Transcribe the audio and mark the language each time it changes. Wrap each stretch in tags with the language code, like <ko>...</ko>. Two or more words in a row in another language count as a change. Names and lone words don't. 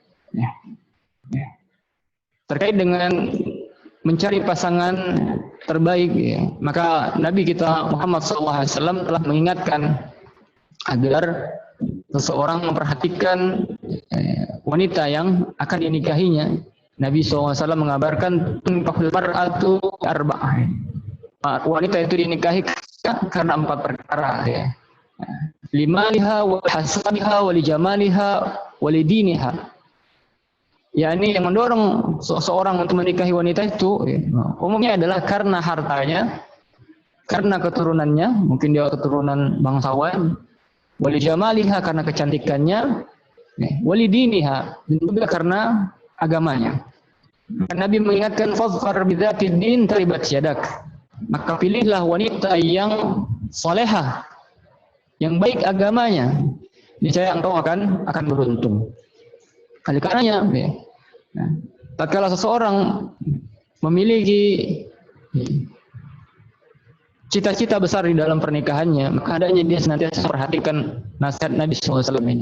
<id>Terkait dengan mencari pasangan terbaik, maka Nabi kita Muhammad SAW telah mengingatkan agar seseorang memperhatikan wanita yang akan dinikahinya. Nabi SAW mengabarkan</id> <ar>المرأة أربعة.</ar> <id>Wanita itu dinikahi karena 4 perkara.</id> <ar>لمالها وحسبها ولجمالها ولدينها.</ar> <id>yakni yang mendorong seseorang untuk menikahi wanita itu umumnya adalah karena hartanya, karena keturunannya, mungkin dia keturunan bangsawan,</id> <ar>ولجمالها</ar> <id>karena kecantikannya,</id> <ar>ولدينها</ar> <id>dan juga karena agamanya. Nabi mengingatkan</id> <ar>فاظفر بذات الدين تربت يداك.</ar> <id>Maka pilihlah wanita yang salehah, yang baik agamanya, niscaya engkau akan beruntung. Oleh karenanya, tatkala seseorang memiliki cita-cita besar di dalam pernikahannya, maka hendaknya dia senantiasa perhatikan nasihat Nabi SAW ini.</id>